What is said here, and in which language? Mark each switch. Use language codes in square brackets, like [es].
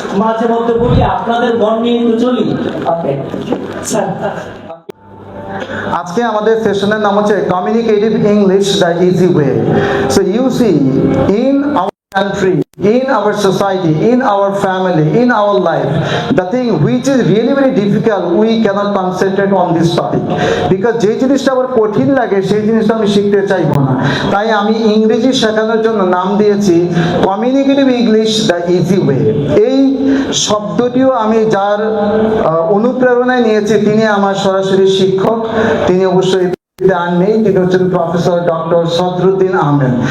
[bn] মাঝে মধ্যে বলি আপনাদের মন নিয়ে একটু চলি। ওকে স্যার, আজকে আমাদের সেশনের নাম হচ্ছে communicative English the easy way. [en] so you see, in our country, in our society, in our family, in our life, the thing which is really very difficult, we cannot concentrate on this topic, because [bn] যে জিনিসটা আবার কঠিন লাগে সেই জিনিসটা আমি শিখতে চাইবো না। তাই আমি ইংরেজি শেখানোর জন্য নাম দিয়েছি communicative English the easy way. এই শব্দটিও আমি যার অনুপ্রেরণায় নিয়েছি তিনি আমার সরাসরি শিক্ষক, তিনি অবশ্যই নেই, তিনি হচ্ছেন প্রফেসর ডক্টর সদরুদ্দিন আহমেদ।